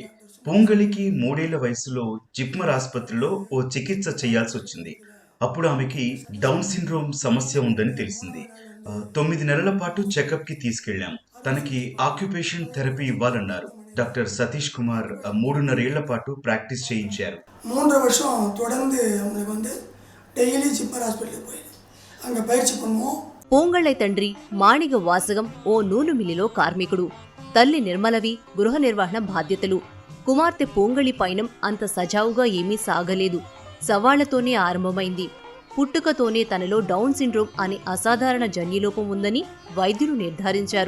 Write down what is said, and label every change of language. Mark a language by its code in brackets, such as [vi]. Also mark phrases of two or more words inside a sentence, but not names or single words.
[te] పూంగళికి 3 ఏళ్ల వయసులో జిప్మర్ ఆసుపత్రిలో ఓ చికిత్స చేయాల్సి వచ్చింది. అప్పుడు ఆమెకి [en] Down syndrome [te] సమస్య ఉందని తెలిసింది. 9 నెలల పాటు చెకప్కి తీసుకెళ్లాం. తనకి [en] occupation therapy [te] ఇవ్వాలన్నారు. డాక్టర్ సతీష్ కుమార్ 3.5 ఏళ్ల పాటు ప్రాక్టీస్ చేయించారు. [ta] 3 வருஷம் தொடர்ந்து அவங்களுக்கு வந்து டெய்லி ஜிப்மர் ஹாஸ்பிட்டலுக்கு போய் அங்கே பயிற்சி பண்ணுவோம். [te] పూంగళై తండ్రి మాణిగ వాసగం ఓ నూలు మిల్లులో కార్మికుడు. తల్లి నిర్మలవి గృహ నిర్వహణ బాధ్యతలు. కుమార్తె పూంగళి పయనం అంత సజావుగా ఏమీ సాగలేదు. సవాళ్లతోనే ఆరంభమైంది. పుట్టుకతోనే తనలో [en] Down syndrome [te] అనే అసాధారణ జన్యులోపం ఉందని వైద్యులు నిర్ధారించారు.